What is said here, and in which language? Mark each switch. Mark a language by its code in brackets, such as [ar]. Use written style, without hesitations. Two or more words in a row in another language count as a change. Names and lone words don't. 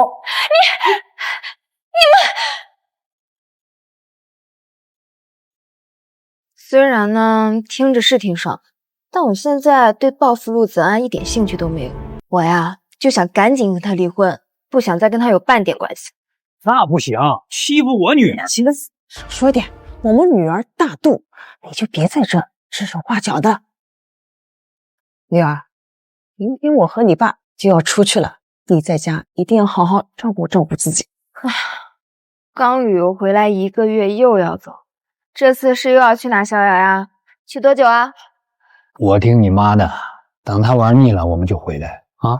[zh] 你們雖然呢聽着是挺爽，但我現在對報復陸澤安一點興趣都沒有。我呀就想趕緊跟他離婚，不想再跟他有半點關係。那不行，欺負我女兒。行了，少說點，我們女兒大度，你就別在這指手畫腳的。女兒，明天我和你爸就要出去了，你在家一定要好好照顧自己。唉，刚旅游回来1个月又要走，这次是又要去哪逍遥呀？去多久啊？我听你妈的，等她玩腻了我们就回来啊。